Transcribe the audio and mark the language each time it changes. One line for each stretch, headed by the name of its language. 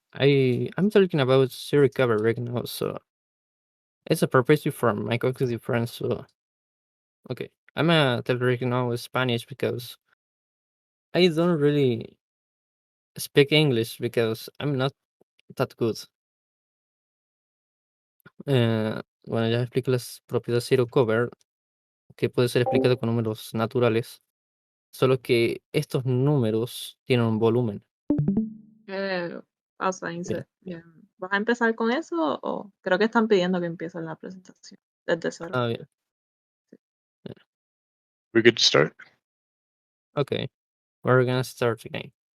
English: I'm talking about zero cover right now, so it's a purposely from Minkowski difference. So okay, I'm gonna tell right now Spanish because I don't really speak English because I'm not that good.
Spanish: Bueno, ya explico las propiedades zero cover, que puede ser explicado con números naturales, solo que estos números tienen un volumen. Pausa, Ince. Bien. Bien. ¿Vas a empezar con eso o creo que están pidiendo que empiece la presentación desde cero? Ah, bien.
English: We're good to start? Okay, we're gonna start again.